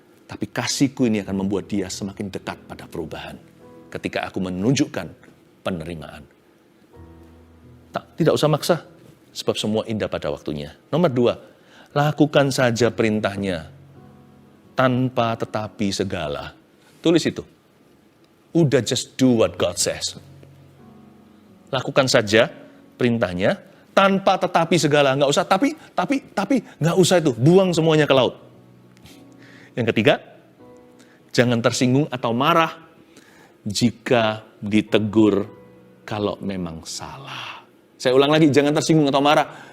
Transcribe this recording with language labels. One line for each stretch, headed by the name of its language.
Indonesian: Tapi kasihku ini akan membuat dia semakin dekat pada perubahan. Ketika aku menunjukkan penerimaan. Tidak usah maksa. Sebab semua indah pada waktunya. Nomor 2. Lakukan saja perintahnya. Tanpa tetapi segala. Tulis itu. Udah
English: just do what God says.
Indonesian: Lakukan saja perintahnya. Tanpa tetapi segala. Nggak usah tapi. Nggak usah itu. Buang semuanya ke laut. Yang ketiga. Jangan tersinggung atau marah. Jika ditegur kalau memang salah. Saya ulang lagi. Jangan tersinggung atau marah.